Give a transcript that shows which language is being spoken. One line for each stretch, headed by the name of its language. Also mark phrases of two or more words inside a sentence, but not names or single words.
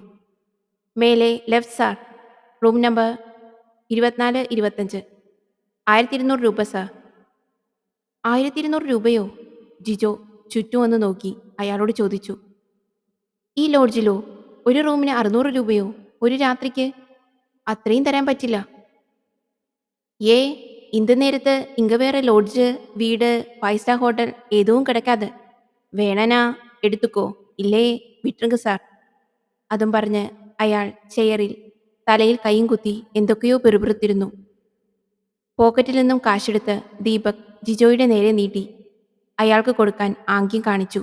Malayalam: മേലെ ലെഫ്റ്റ് സാർ, റൂം നമ്പർ 2425. 1200 രൂപ സാർ. 1200 രൂപയോ? ജിജോ ചുറ്റും ഒന്ന് നോക്കി അയാളോട് ചോദിച്ചു. ഈ ലോഡ്ജിലോ? ഒരു റൂമിന് 600 രൂപയോ? ഒരു രാത്രിക്ക്? അത്രയും തരാൻ പറ്റില്ല.
Tamil: ஏ இந்த நேரத்து இங்க வேற லாட்ஜ், வீடு, 5 ஸ்டார் ஹோட்டல் எதுவும் கிடைக்காது. வேணுன்னா எடுத்துக்கோ இல்லே விட்டுங்க சார்.
Malayalam: അതും പറഞ്ഞ് അയാൾ ചെയറിൽ തലയിൽ കൈയും കുത്തി എന്തൊക്കെയോ പിറുപിറുത്തിരുന്നു. പോക്കറ്റിൽ നിന്നും കാശെടുത്ത് ദീപക് ജിജോയുടെ നേരെ നീട്ടി. അയാൾക്ക് കൊടുക്കാൻ ആംഗ്യം കാണിച്ചു.